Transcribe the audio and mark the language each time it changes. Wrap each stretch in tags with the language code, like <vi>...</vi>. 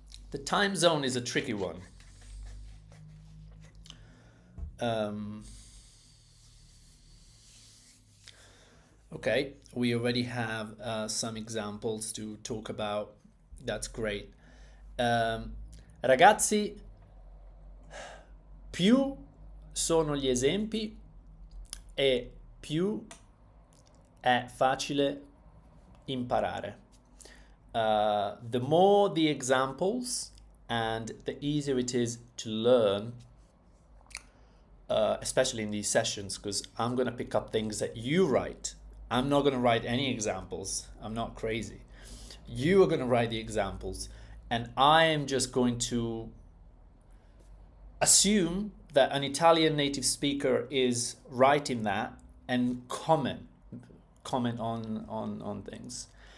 <en>The time zone is a tricky one. Okay, we already have some examples to talk about. That's great.</en> <it>Um, Ragazzi, più sono gli esempi e più è facile imparare.</it> <en>The more the examples and the easier it is to learn, especially in these sessions, because I'm going to pick up things that you write. I'm not going to write any examples. I'm not crazy. You are going to write the examples, and I am just going to assume that an Italian native speaker is writing that and comment on things.</en>